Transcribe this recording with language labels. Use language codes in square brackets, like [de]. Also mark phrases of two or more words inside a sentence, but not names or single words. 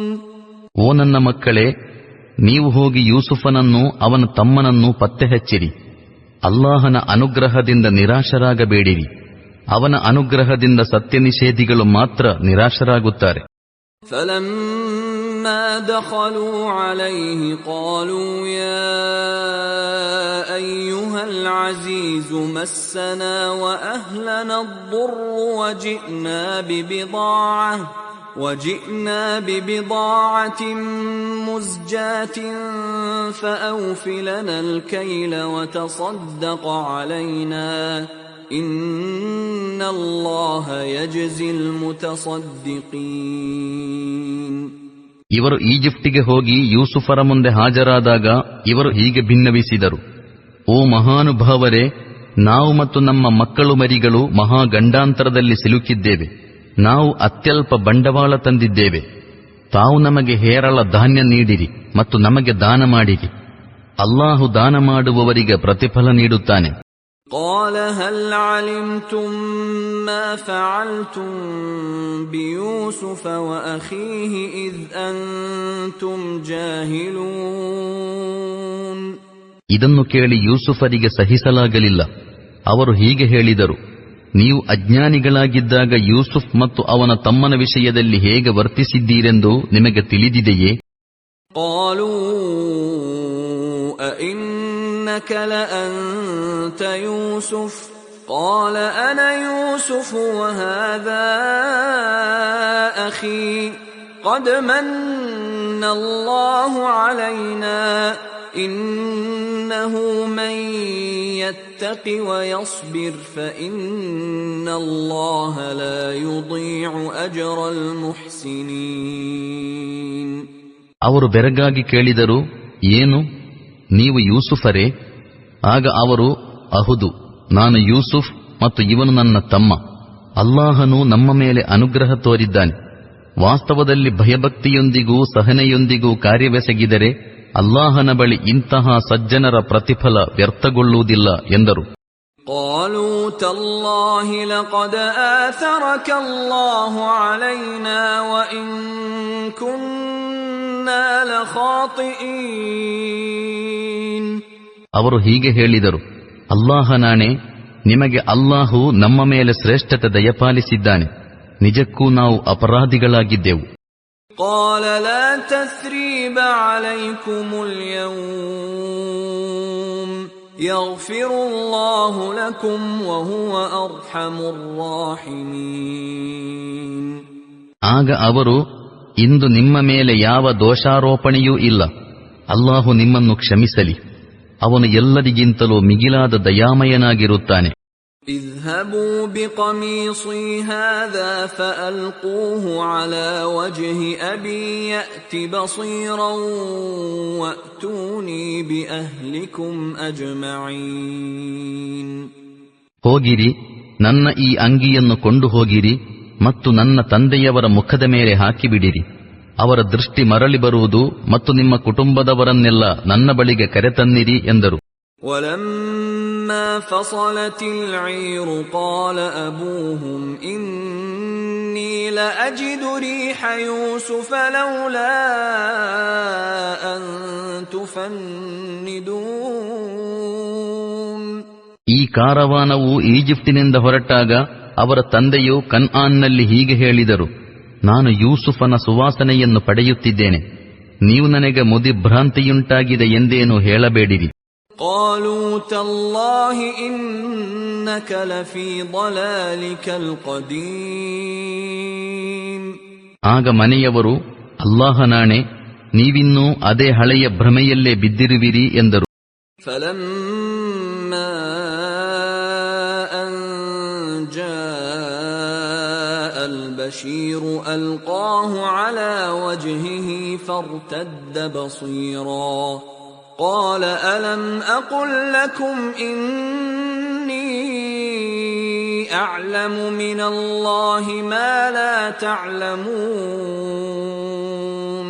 [kn] ಓ ನನ್ನ ಮಕ್ಕಳೇ, ನೀವು ಹೋಗಿ ಯೂಸುಫನನ್ನು ಅವನ ತಮ್ಮನನ್ನು ಪತ್ತೆ ಹಚ್ಚಿರಿ. ಅಲ್ಲಾಹನ ಅನುಗ್ರಹದಿಂದ ನಿರಾಶರಾಗಬೇಡಿರಿ. ಅವನ ಅನುಗ್ರಹದಿಂದ ಸತ್ಯನಿಷೇಧಿಗಳು ಮಾತ್ರ ನಿರಾಶರಾಗುತ್ತಾರೆ. [ar] فلما دخلوا عليه قالوا يا أيها العزيز مسنا وأهلنا الضر وجئنا ببضاعة مزجاة فأوف لنا الكيل وتصدق علينا إن الله يجزي المتصدقين. [kn] ಇವರು ಈಜಿಪ್ಟಿಗೆ ಹೋಗಿ ಯೂಸುಫರ ಮುಂದೆ ಹಾಜರಾದಾಗ ಇವರು ಹೀಗೆ ಭಿನ್ನವಿಸಿದರು, ಓ ಮಹಾನುಭಾವರೇ, ನಾವು ಮತ್ತು ನಮ್ಮ ಮಕ್ಕಳು ಮರಿಗಳು ಮಹಾ ಗಂಡಾಂತರದಲ್ಲಿ ಸಿಲುಕಿದ್ದೇವೆ. ನಾವು ಅತ್ಯಲ್ಪ ಬಂಡವಾಳ ತಂದಿದ್ದೇವೆ. ತಾವು ನಮಗೆ ಹೇರಳ ಧಾನ್ಯ ನೀಡಿರಿ ಮತ್ತು ನಮಗೆ ದಾನ ಮಾಡಿರಿ. ಅಲ್ಲಾಹು ದಾನ ಮಾಡುವವರಿಗೆ ಪ್ರತಿಫಲ ನೀಡುತ್ತಾನೆ. [ar] قال هل علمتم ما فعلتم بيوسف وأخيه إذ أنتم جاهلون. [kn] ಇದನ್ನು ಕೇಳಿ ಯೂಸುಫರಿಗೆ ಸಹಿಸಲಾಗಲಿಲ್ಲ. ಅವರು ಹೀಗೆ ಹೇಳಿದರು, ನೀವು ಅಜ್ಞಾನಿಗಳಾಗಿದ್ದಾಗ ಯೂಸುಫ್ ಮತ್ತು ಅವನ ತಮ್ಮನ ವಿಷಯದಲ್ಲಿ ಹೇಗೆ ವರ್ತಿಸಿದ್ದೀರೆಂದು ನಿಮಗೆ ತಿಳಿದಿದೆಯೇ? [ar] قالوا أئنك لأنت يوسف قال أنا يوسف وهذا أخي قد من الله علينا إن من يتق ويصبر فإن الله لا يضيع أجر المحسنين. [kn] ಅವರು ಬೆರಗಾಗಿ ಕೇಳಿದರು, ಏನು, ನೀವು ಯೂಸುಫರೇ? ಆಗ ಅವರು, ಅಹುದು, ನಾನು ಯೂಸುಫ್ ಮತ್ತು ಇವನು ನನ್ನ ತಮ್ಮ. ಅಲ್ಲಾಹನು ನಮ್ಮ ಮೇಲೆ ಅನುಗ್ರಹ ತೋರಿದ್ದಾನೆ. ವಾಸ್ತವದಲ್ಲಿ ಭಯಭಕ್ತಿಯೊಂದಿಗೂ ಸಹನೆಯೊಂದಿಗೂ ಕಾರ್ಯವೆಸಗಿದರೆ ಅಲ್ಲಾಹನ ಬಳಿ ಇಂತಹ ಸಜ್ಜನರ ಪ್ರತಿಫಲ ವ್ಯರ್ಥಗೊಳ್ಳುವುದಿಲ್ಲ ಎಂದರು. [ar] قالوا تالله لقد آثرك الله علينا وإن كنا لخاطئين. [kn] ಅವರು ಹೀಗೆ ಹೇಳಿದರು, ಅಲ್ಲಾಹನಾಣೆ, ನಿಮಗೆ ಅಲ್ಲಾಹು ನಮ್ಮ ಮೇಲೆ ಶ್ರೇಷ್ಠತೆ ದಯಪಾಲಿಸಿದ್ದಾನೆ, ನಿಜಕ್ಕೂ ನಾವು ಅಪರಾಧಿಗಳಾಗಿದ್ದೆವು. [ar] قال لا تثريب عليكم اليوم يغفر الله لكم وهو أرحم الراحمين. [kn] ಆಗ ಅವರು, ಇಂದು ನಿಮ್ಮ ಮೇಲೆ ಯಾವ ದೋಷಾರೋಪಣೆಯೂ ಇಲ್ಲ, ಅಲ್ಲಾಹು ನಿಮ್ಮನ್ನು ಕ್ಷಮಿಸಲಿ, ಅವನು ಎಲ್ಲರಿಗಿಂತಲೂ ಮಿಗಿಲಾದ ದಯಾಮಯನಾಗಿರುತ್ತಾನೆ. [ar] اذهبوا بقميصي هذا فألقوه على وجه أبي يأت بصيرا وأتوني بأهلكم أجمعين. [kn] ಹೋಗಿರಿ, ನನ್ನ ಈ ಅಂಗಿಯನ್ನು ಕೊಂಡು ಹೋಗಿರಿ ಮತ್ತು ನನ್ನ ತಂದೆಯವರ ಮುಖದ ಮೇಲೆ ಹಾಕಿಬಿಡಿರಿ. ಅವರ ದೃಷ್ಟಿ ಮರಳಿ ಬರುವುದು ಮತ್ತು ನಿಮ್ಮ ಕುಟುಂಬದವರನ್ನೆಲ್ಲ ನನ್ನ ಬಳಿಗೆ ಕರೆತನ್ನಿರಿ ಎಂದರು. [ar] ولما فصلت العير قال أبوهم إني لأجد ريح يوسف لولا أن تفندون. [kn] ಈ ಕಾರವಾನವು ಈಜಿಪ್ಟಿನಿಂದ ಹೊರಟಾಗ ಅವರ ತಂದೆಯು ಕನ್ಆನ್ನಲ್ಲಿ ಹೀಗೆ ಹೇಳಿದರು, ನಾನು ಯೂಸುಫನ ಸುವಾಸನೆಯನ್ನು ಪಡೆಯುತ್ತಿದ್ದೇನೆ, ನೀವು ನನಗೆ ಮುದಿಭ್ರಾಂತಿಯುಂಟಾಗಿದೆ ಎಂದೇನು ಹೇಳಬೇಡಿರಿ. [ar] قالوا تالله إنك لفي ضلالك القديم. [kn] ಆಗ ಮನೆಯವರು, ಅಲ್ಲಾಹನಾಣೆ, ನೀವಿನ್ನೂ ಅದೇ ಹಳೆಯ ಭ್ರಮೆಯಲ್ಲೇ ಬಿದ್ದಿರುವಿರಿ ಎಂದರು. [ar] فلما أن جاء البشير ألقاه على وجهه فارتد بصيرا قال ألم أقل لكم إني أعلم من الله ما لا تعلمون.